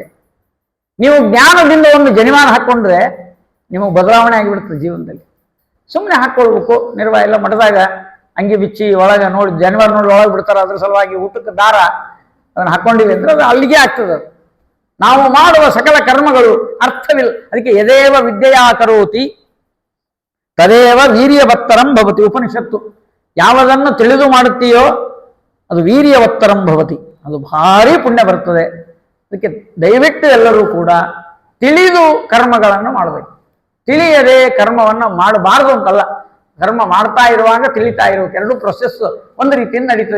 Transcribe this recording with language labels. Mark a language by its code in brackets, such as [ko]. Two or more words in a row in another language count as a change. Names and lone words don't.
[kn] ನೀವು ಜ್ಞಾನದಿಂದ ಒಂದು ಜನಿವಾರ ಹಾಕ್ಕೊಂಡ್ರೆ ನಿಮಗೆ ಬದಲಾವಣೆ ಆಗಿಬಿಡ್ತದೆ ಜೀವನದಲ್ಲಿ. ಸುಮ್ಮನೆ ಹಾಕ್ಕೊಳ್ಬೇಕು, ನಿರ್ವಾಹ ಎಲ್ಲ ಮಠದಾಗ ಅಂಗಿ ಬಿಚ್ಚಿ ಒಳಗೆ ನೋಡಿ ಜನಿವಾರ ನೋಡಿ ಒಳಗೆ ಬಿಡ್ತಾರೆ. ಅದ್ರ ಸಲುವಾಗಿ ಊಟಕ್ಕೆ ದಾರ ಅದನ್ನು ಹಾಕ್ಕೊಂಡಿವಿ ಅಂದ್ರೆ ಅದು ಅಲ್ಲಿಗೆ ಆಗ್ತದೆ. ಅದು ನಾವು ಮಾಡುವ ಸಕಲ ಕರ್ಮಗಳು ಅರ್ಥವಿಲ್ಲ. [sa] ಅದಕ್ಕೆ ಯದೇವ ವಿದ್ಯೆಯಾ ಕರೋತಿ ತದೇವ ವೀರ್ಯವತ್ತರಂ ಭವತಿ. [kn] ಉಪನಿಷತ್ತು ಯಾವುದನ್ನು ತಿಳಿದು ಮಾಡುತ್ತೀಯೋ ಅದು [sa] ವೀರ್ಯವತ್ತರಂ ಭವತಿ, [kn] ಅದು ಭಾರಿ ಪುಣ್ಯ ಬರ್ತದೆ. ಅದಕ್ಕೆ ದಯವಿಟ್ಟು ಎಲ್ಲರೂ ಕೂಡ ತಿಳಿದು ಕರ್ಮಗಳನ್ನು ಮಾಡಬೇಕು. ತಿಳಿಯದೆ ಕರ್ಮವನ್ನು ಮಾಡಬಾರ್ದು ಅಂತಲ್ಲ, ಕರ್ಮ ಮಾಡ್ತಾ ಇರುವಾಗ ತಿಳಿತಾ ಇರೋಕೆ ಎರಡು ಪ್ರೊಸೆಸ್ ಒಂದು ರೀತಿಯಿಂದ ನಡೀತದೆ.